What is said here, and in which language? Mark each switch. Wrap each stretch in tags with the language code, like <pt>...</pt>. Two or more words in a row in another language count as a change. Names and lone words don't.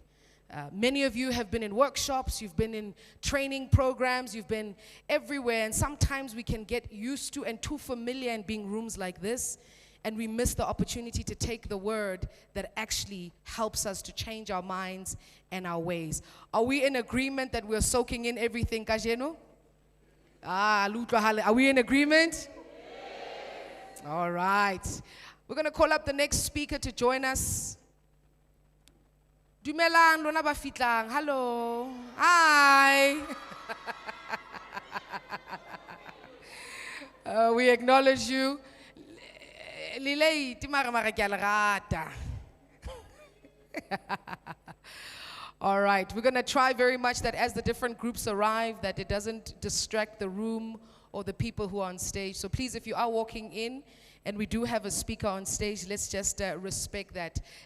<en>Many of you have been in workshops, you've been in training programs, you've been everywhere, and sometimes we can get used to and too familiar in being rooms like this, and we miss the opportunity to take the word that actually helps us to change our minds and our ways. Are we in agreement that we're soaking in everything, Kajeno? Are we in agreement? Yes. All right. We're going to call up the next speaker to join us.</en> <st>Dumelang lona ba fitlang.</st> <en>Hello. Hi. We acknowledge you.</en> <st>Lilei timara mara ke a le rata.</st> <en>All right, we're going to try very much that as the different groups arrive, that it doesn't distract the room or the people who are on stage. So please, if you are walking in and we do have a speaker on stage, let's just respect that.</en>